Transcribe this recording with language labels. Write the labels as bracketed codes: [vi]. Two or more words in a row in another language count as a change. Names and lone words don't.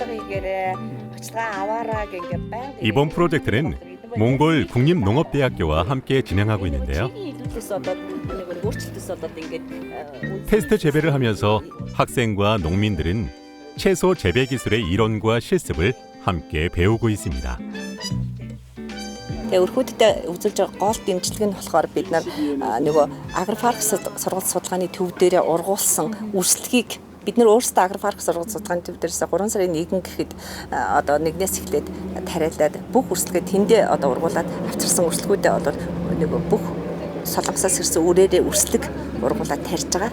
[ko] 이번 프로젝트는 몽골 국립농업대학교와 함께 진행하고 있는데요. 테스트 재배를 하면서 학생과 농민들은 채소 재배 기술의 이론과 실습을 함께 배우고 있습니다. [mn] Өрхөддөө үзүүлж байгаа гол дэмжлэг нь болохоор бид нөгөө агрофарк сургалт судалгааны төв дээрээ ургуулсан үрсэлгийг бид нар өөрсдөө агрофарк сургалт судалгааны төв дээрээс 3 сарын 1 гэхэд одоо нэгнээс эхлээд тариалаад бүх үрсэлгээ тэндээ одоо ургуулад авчирсан үрсэлгүүдээ одоо нөгөө бүх солонгосоос ирсэн үрээрээ үрсэлэг ургуулад тарьж байгаа.